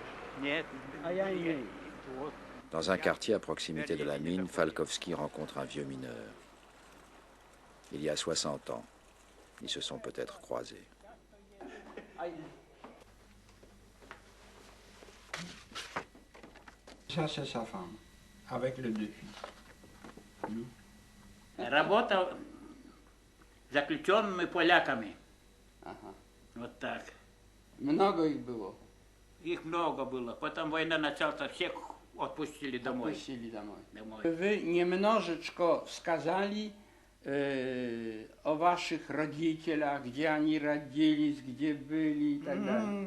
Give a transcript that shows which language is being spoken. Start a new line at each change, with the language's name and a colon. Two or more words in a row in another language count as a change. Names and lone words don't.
Russian: Нет. А я имею.
French: Dans un quartier à proximité de la mine, Falkowski rencontre un vieux mineur. Il y a 60 ans, ils se sont peut-être croisés. Ça, c'est sa femme, avec les 2 filles.
Russian: Работал заключенными поляками. Ага. Вот так. Много их было? Их много было. Потом война началась, всех отпустили домой. Отпустили домой. Домой. Вы немножечко сказали о ваших родителях, где они родились, где были и так далее.